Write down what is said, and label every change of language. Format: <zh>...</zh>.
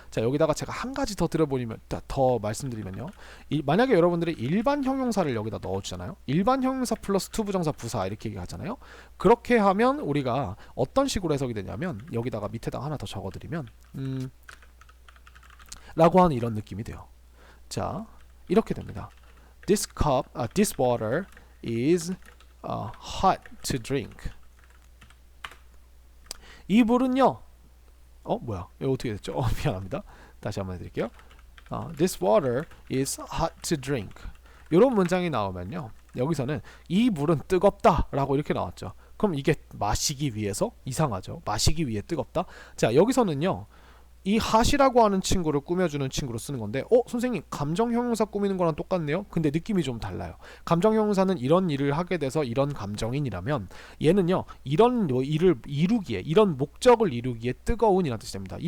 <ko>자, 여기다가 제가 한 가지 더 말씀드리면요. 만약에 여러분들이 일반 형용사를 여기다 넣어주잖아요. 일반 형용사 플러스 투부정사 부사 이렇게 얘기하잖아요. 그렇게 하면 우리가 어떤 식으로 해석이 되냐면, 여기다가 밑에다 하나 더 적어드리면 라고 하는 이런 느낌이 돼요. 자, 이렇게 됩니다.</ko> <en>This water is hot to drink.</en> <ko>이 물은요, 뭐야, 이거 어떻게 됐죠? 미안합니다. 다시 한번 해드릴게요.</ko> <en>This water is hot to drink.</en> <ko>이런 문장이 나오면요, 여기서는 이 물은 뜨겁다 라고 이렇게 나왔죠. 그럼 이게 마시기 위해서? 이상하죠. 마시기 위해 뜨겁다. 자, 여기서는요, 이 hot이라고 하는 친구를 꾸며주는 친구로 쓰는 건데, 선생님, 감정 형용사 꾸미는 거랑 똑같네요. 근데 느낌이 좀 달라요. 감정 형용사는 이런 일을 하게 돼서 이런 감정인이라면, 얘는요, 이런 일을 이루기에, 이런 목적을 이루기에 뜨거운이라는 뜻이 됩니다.</ko>